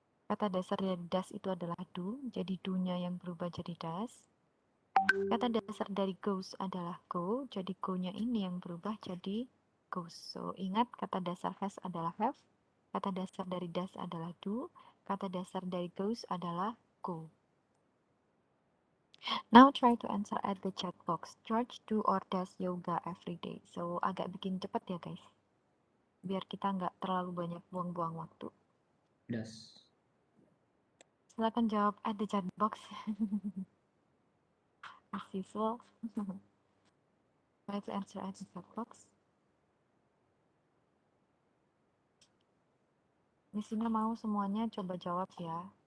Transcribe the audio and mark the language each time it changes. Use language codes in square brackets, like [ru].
[id] Kata dasar dari does itu adalah do, jadi do-nya yang berubah jadi does. Kata dasar dari goes adalah go, jadi go-nya ini yang berubah jadi goes. So, ingat kata dasar has adalah have, kata dasar dari does adalah do, kata dasar dari goes adalah go. [en] Now try to answer at the chat box. George do or does yoga every day? [id] So, agak bikin cepat ya guys. Biar kita nggak terlalu banyak buang-buang waktu. Das. Silahkan jawab [en] at the chat box. As usual. Try to answer at the chat box. [id] Di sini mau semuanya coba jawab ya.